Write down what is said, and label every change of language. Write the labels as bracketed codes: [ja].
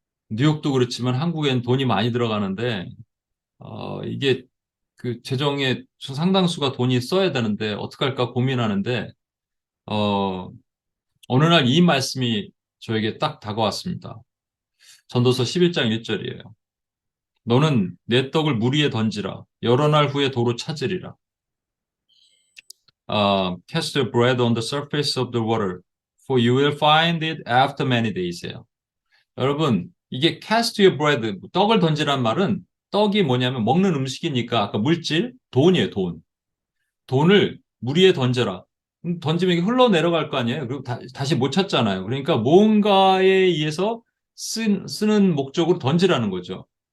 [ko] 뉴욕도 그렇지만 한국엔 돈이 많이 들어가는데, 이게 그 재정의 상당수가 돈이 써야 되는데 어떡할까 고민하는데, 어, 어느 날 이 말씀이 저에게 딱 다가왔습니다. 전도서 11장 1절이에요. 너는 내 떡을 물 위에 던지라. 여러 날 후에 도로 찾으리라. [en] Cast your bread on the surface of the water, for you will find it after many days예요. [ko] 여러분, 이게 [en] cast your bread, [ko] 떡을 던지란 말은 떡이 뭐냐면 먹는 음식이니까 아까 물질, 돈이에요, 돈. 돈을 물 위에 던져라. 던지면 이게 흘러내려갈 거 아니에요? 그리고 다시 못 찾잖아요. 그러니까 뭔가에 의해서 쓰는 목적으로 던지라는 거죠.